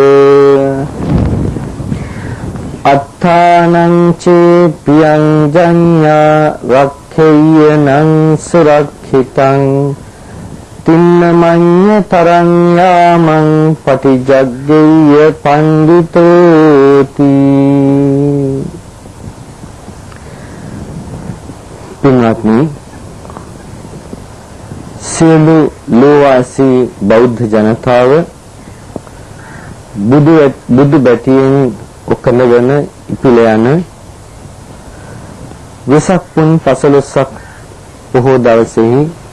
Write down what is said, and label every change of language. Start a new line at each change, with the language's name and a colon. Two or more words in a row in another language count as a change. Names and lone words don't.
Pali: අත්තානං චේපියං ජඤ්ඤා රක්ඛේයනං සුරක්ඛිතං තින්නමඤ්ඤ තරං යාමං පටිජග්ගේය පණ්ඩිතෝති පින්වත්නි,
Sinhala: සියලු ලෝවාසී බෞද්ධ ජනතාව බුදු බැටියෙන් ඔකලවන ඉපිල යන වෙසක් පුන් 15ක් බොහෝ දවසෙහි